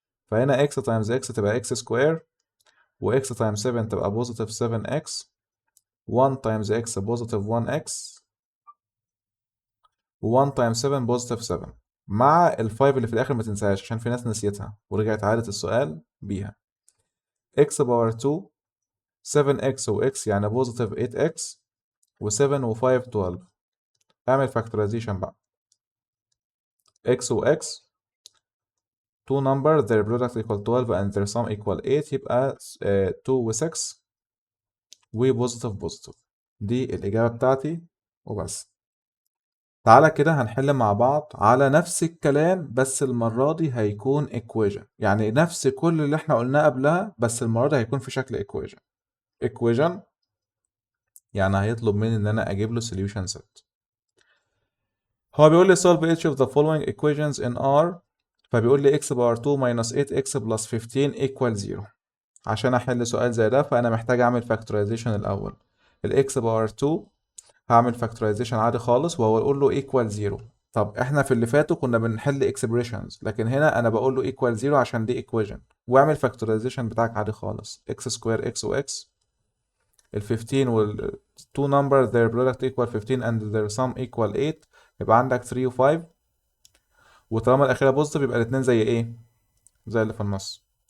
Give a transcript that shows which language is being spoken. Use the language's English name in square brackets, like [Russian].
[Arabic] فهنا x تايمز x تبقى x سكوير، و x تايمز 7 تبقى بوزيتيف 7x، 1 تايمز x بوزيتيف 1x، و1 تايمز 7 بوزيتيف 7، مع ال5 اللي في الاخر ما تنساهاش عشان في ناس نسيتها ورجعت عادت السؤال بيها. x باور 2، 7x و x يعني بوزيتيف 8x، و7 و5 12. اعمل فاكتورايزيشن بقى. [English] x و x two numbers their product equal 12 and their sum equal 8، [Arabic] يبقى 2 و 6 وبوزيتيف بوزيتيف. دي الإجابة بتاعتي وبس. تعالى كده هنحل مع بعض على نفس الكلام، بس المرة دي هيكون equation، يعني نفس كل اللي احنا قلناه قبلها بس المرة دي هيكون في شكل equation. equation يعني هيطلب مني ان انا اجيب له solution set. هو بيقول لي [English] solve each of the following equations in R، [Arabic] فبيقول لي [English] x power 2 minus 8x plus 15 equal 0. [Arabic] عشان احل سؤال زي ده فانا محتاج اعمل فاكتورايزيشن الاول. الاكس باور 2 هعمل فاكتورايزيشن عادي خالص وهو يقول له ايكوال 0. طب احنا في اللي فاتوا كنا بنحل اكسبريشنز، لكن هنا انا بقول له ايكوال 0 عشان دي ايكويشن. واعمل فاكتورايزيشن بتاعك عادي خالص، اكس سكوير اكس واكس، ال 15 وال [English] two numbers their product equal 15 and their sum equal 8، [Arabic] يبقى عندك 3 و 5، وطالما الاخيره بوزيتيف يبقى الاثنين زي ايه؟ زي اللي في النص.